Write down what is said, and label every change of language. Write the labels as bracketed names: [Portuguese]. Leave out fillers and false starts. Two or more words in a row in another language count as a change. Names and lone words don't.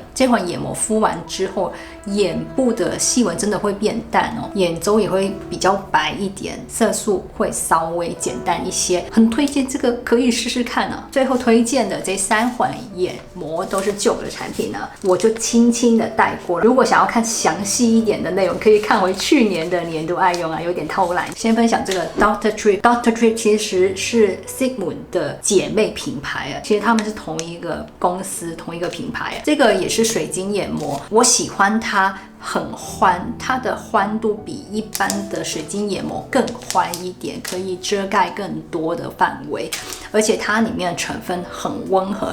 [Chinese] 這款眼膜敷完之後，眼部的細紋真的會變淡哦，眼周也會比較白一點，色素會稍微減淡一些，很推薦這個，可以試試看啊。最後推薦的這3款眼膜都是舊的產品呢，我就輕輕的帶過。如果想要看詳細一點的內容，可以看回去年的年度愛用啊，有點偷懶。先分享這個 Dr. Trick。Dr. Trick 其實是 Sigmund 的姐妹品牌啊，其實他們是同一個公司、同一個品牌啊。這個也是水晶眼膜，我喜歡它。很寬，它的寬度比一般的水晶眼膜更寬一點，可以遮蓋更多的範圍，而且它裡面的成分很溫和。